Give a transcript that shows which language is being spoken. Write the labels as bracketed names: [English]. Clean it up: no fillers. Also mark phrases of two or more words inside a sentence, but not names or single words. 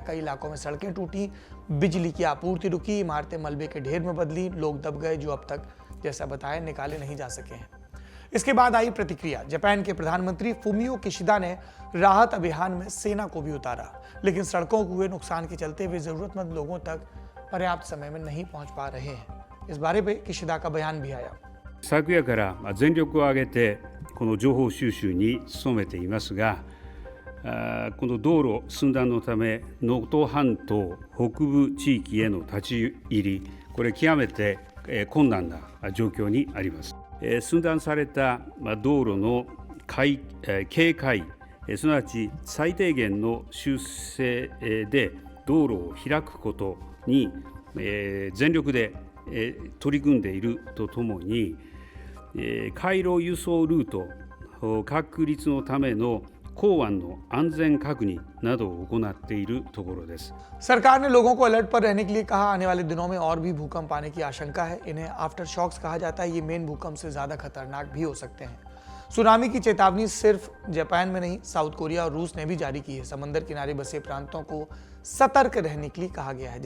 [Hindi] कई इलाकों में सड़कें टूटी, बिजली की आपूर्ति रुकी, इमारतें मलबे के ढेर में बदली, लोग दब गए जो अब तक जैसा बताया निकाले नहीं जा सके हैं। इसके बाद आई प्रतिक्रिया। जापान के प्रधानमंत्री फुमियो किशिदा ने राहत अभियान में सेना को भी उतारा, लेकिन सड़कों को हुए नुकसान के चलते वे जरूरतमंद लोगों तक पर्याप्त समय में नहीं पहुंच पा रहे हैं। इस बारे में किशिदा का बयान भी आया। [Japanese] 昨夜から全力を挙げてこの情報収集に努めていますが、この道路寸断のため能登半島北部地域への立ち入り、これ極めて困難な状況にあります。寸断された道路の警戒、すなわち最低限の修正で道路を開くことに全力で取り組んでいるとともに、回廊輸送ルート確立のための港湾の安全確認などを行っているところです。 [Hindi] सरकार ने लोगों को अलर्ट पर रहने के लिए कहा। आने वाले दिनों में और भी भूकंप आने की आशंका है। इन्हें [English] after shocks [Hindi] कहा जाता है। ये मेन भूकंप से ज्यादा खतरनाक भी हो सकते हैं। सुनामी की चेतावनी सिर्फ जापान में नहीं, साउथ कोरिया और रूस ने भी जारी की है। समंदर किनारे बसे प्रांतों को सतर्क रहने के लिए कहा गया है।